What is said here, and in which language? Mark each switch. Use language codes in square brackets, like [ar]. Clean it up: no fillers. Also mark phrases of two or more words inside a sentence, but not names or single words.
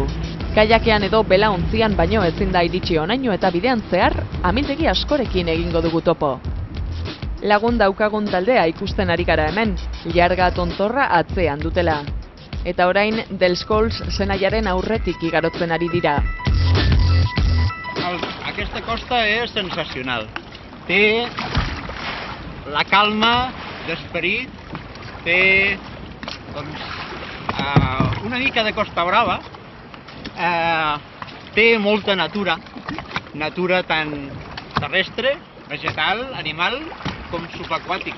[eu] Kajakean edo belaontzian baino ezin da iritsi honaino eta bidean zehar amildegi askorekin egingo dugu topo. Lagun daukagun taldea ikusten ari gara hemen, jarga tontorra atzean dutela. Eta orain Delskols Senaiaren aurretik igarotzen ari dira. [ca] Aquesta costa és sensacional. Té la calma d'esperit, té una mica de Costa Brava, té molta natura, natura tant terrestre, vegetal, animal, com subaquàtica.